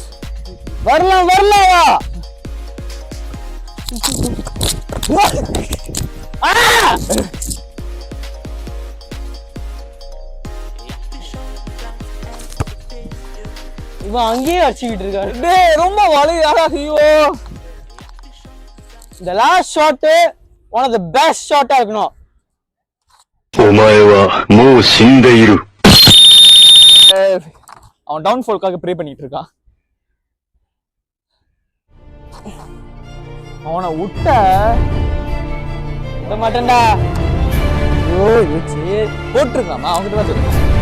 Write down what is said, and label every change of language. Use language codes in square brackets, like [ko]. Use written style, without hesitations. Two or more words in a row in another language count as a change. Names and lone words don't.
[ta] வரலாம் இவன் அங்கேயே அடிச்சுக்கிட்டு இருக்காரு டேய் ரொம்ப வலியாடா ஐயோ [en] இந்த last shot one of the best shotta இருக்கணும் [ja] お前はもう死んでいる。 [ta] அவன் டவுன்ஃபால்க்காக ப்ரே பண்ணிட்டு இருக்கான் அவனை விட்ட விட மாட்டேன்டா ஓ யோசி போட்டிருக்காமா அவன்கிட்ட தான் சொல்லு